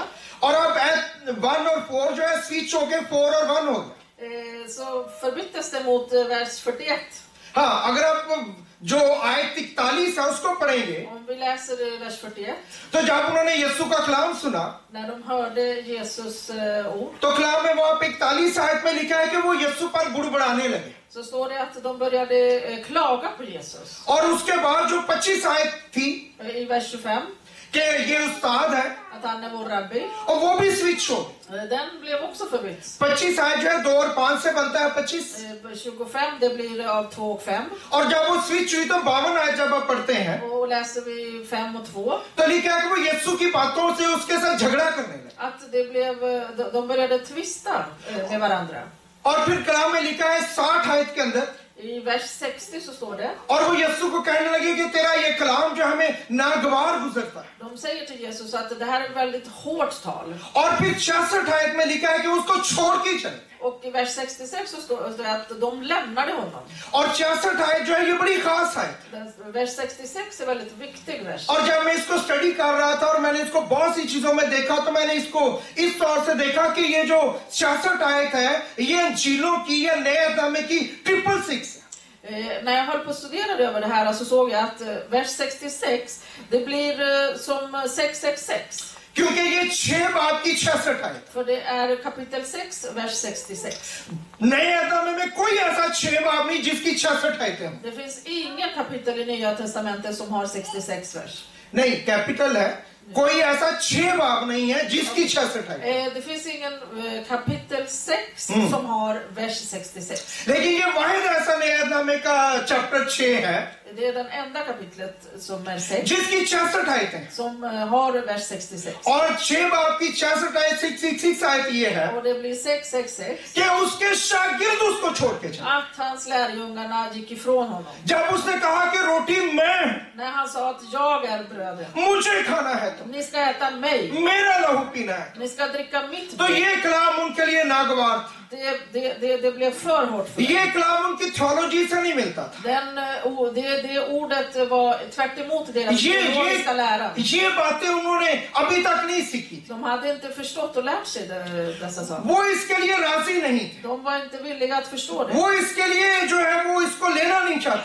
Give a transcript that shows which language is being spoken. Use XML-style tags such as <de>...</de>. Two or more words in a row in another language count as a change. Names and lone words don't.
<hi>और अब 1 और 4 जो है स्विच हो गए 4 और 1 हो गया</hi> <sv>Så förbyttes det mot vers 41.</sv> <hi>हाँ अगर आप जो आयत 41 है उसको पढ़ेंगे</hi> <sv>Om vi läser vers 41.</sv> <hi>तो जब उन्होंने यीशु का कलाम सुना</hi> <sv>När de hörde Jesus ord,</sv> <hi>तो कलाम में वहां पे 41 आयत में लिखा है कि वो यीशु पर बुड़बुड़ाने लगे</hi> <sv>så står det att de började klaga på Jesus.</sv> <hi>और उसके बाद जो 25 आयत थी</hi> <sv>I vers 25.</sv> <hi>कि ये उस्ताद है</hi> <sv>att han är vår rabbi.</sv> <hi>और वो भी स्विच हो.</hi> <sv>Den blev också förbytt.</sv> <hi>25 आयत जो है 2 और 5 से बनता है 25.</hi> <sv>25, det blir av 2 och 5.</sv> <hi>और जब वो स्विच हुई तो 52 आयत जब आप पढ़ते हैं</hi> <sv>Och läser vi 5 och 2.</sv> <hi>तो लिखा है कि वो यीशु की बातों से उसके साथ झगड़ा करने लगे.</hi> <sv>Att det blev, de började tvista med varandra.</sv> <hi>और फिर कलाम में लिखा है 60 आयत के अंदर,</hi> <sv>I vers 60 så står det.</sv> <hi>और वो यीशु को कहने लगे कि तेरा ये कलाम जो हमें नागवार गुजरता है.</hi> <sv>De säger till Jesus att det här är ett väldigt hårt tal.</sv> <hi>और फिर 66 आयत में लिखा है कि उसको छोड़ के चले.</hi> <sv>Och i vers 66 så står det att de lämnade honom.</sv> <hi>और 66 आयत जो है ये बड़ी खास आयत.</hi> <sv>Vers 66 är väldigt viktig vers.</sv> <hi>और जब मैं इसको स्टडी कर रहा था और मैंने इसको बहुत सी चीजों में देखा तो मैंने इसको इस तौर से देखा कि ये जो 66 आयत है ये अंजीलों की या नए नामे की 666 है.</hi> <sv>När jag höll på att studera över det här så såg jag att vers 66 det blir som 666.</sv> <hi>क्योंकि ये 6 बाब की 66 आयत.</hi> <sv>För det är kapitel 6 vers 66.</sv> <hi>नए नामे में कोई ऐसा 6 बाब नहीं जिसकी 66 आयत है.</hi> <sv>Det finns ingen kapitel i Nya testamentet som har 66 vers.</sv> <hi>नहीं, कैपिटल है. कोई ऐसा 6 बाब नहीं है जिसकी 66 आयत.</hi> <sv>Det finns ingen kapitel 6 som har vers 66.</sv> <hi>लेकिन ये वाहिद ऐसा नए नामे का चैप्टर 6 है</hi> <sv>Det är den enda kapitlet som är 6</sv> <hi>जिसकी 66 आयत है.</hi> <sv>som har vers 66.</sv> <hi>और 6 बाब की 66 आयत 666 आयत ये है</hi> <sv>Och det blir 666</sv> <hi>कि उसके शागिर्द उसको छोड़ के चले.</hi> <sv>att hans lärjungarna gick ifrån honom.</sv> <hi>जब उसने कहा कि रोटी मैं,</hi> <sv>När han sa att jag är brödet.</sv> <hi>मुझे खाना है तो</hi> <sv>Ni ska äta mig.</sv> <hi>मेरा लहू पीना है.</hi> <sv>Ni ska dricka mitt</sv> <hi>तो</hi> <sv>blod.</sv> <hi>ये कलाम उनके लिए नागवार था.</hi> <sv>Det blev för hårt för</sv> <hi>ये</hi> <sv>dem.</sv> <hi>कलाम उनकी थियोलॉजी से नहीं मिलता था.</hi> <sv>Det ordet var tvärt emot deras teologiska lära.</sv> <hi>ये बातें उन्होंने अभी तक नहीं सीखी.</hi> <sv>De hade inte förstått och lärt sig dessa saker.</sv> <hi>वो इसके लिए राजी नहीं थे.</hi> <sv>De var inte villiga att förstå det.</sv> <hi>वो इसके लिए जो है वो इसको लेना नहीं चाहते.</hi>